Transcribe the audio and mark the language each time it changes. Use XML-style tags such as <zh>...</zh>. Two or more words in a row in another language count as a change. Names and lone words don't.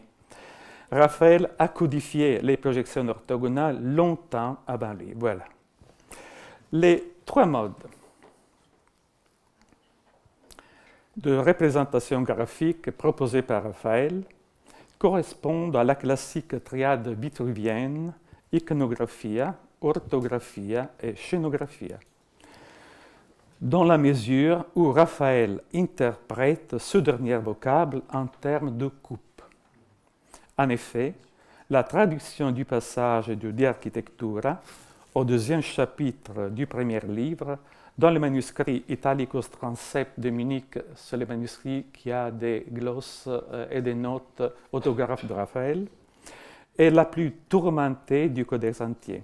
<fr>Raphaël a codifié les projections orthogonales longtemps avant lui. Voilà. Les trois modes de représentation graphique proposés par Raphaël correspondent à la classique triade vitruvienne iconographia, orthographia et scénographia, dans la mesure où Raphaël interprète ce dernier vocable en termes de coupe. En effet, la traduction du passage de De Architectura au deuxième chapitre du premier livre, dans le manuscrit Italicus Transept de Munich, c'est le manuscrit qui a des glosses et des notes autographes de Raphaël, est la plus tourmentée du Codex entier.</fr>